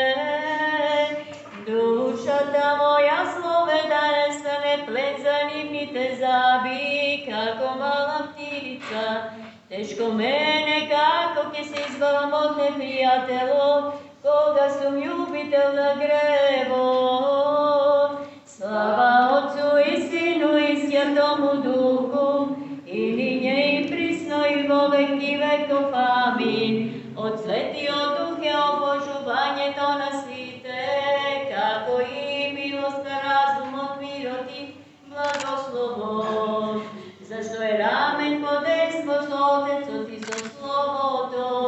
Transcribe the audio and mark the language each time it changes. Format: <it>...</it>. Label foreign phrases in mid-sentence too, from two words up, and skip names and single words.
<mk>Душата моја, Слове, да не стане плен за нивните заби, како мала птица. Тешко мене како ќе се избавам од непријателот, кога сум љубител на гревот.</mk> <cu>Слава Отцу и Сину и Святому Духу, и нине и присно и во веки веков. Амин.</cu> <mk>Од Светиот Дух е обожувањето на сите, како и милост на разумот, мирот и благословот. Зашто е рамен по дејство со Отецот и со Словото.</mk>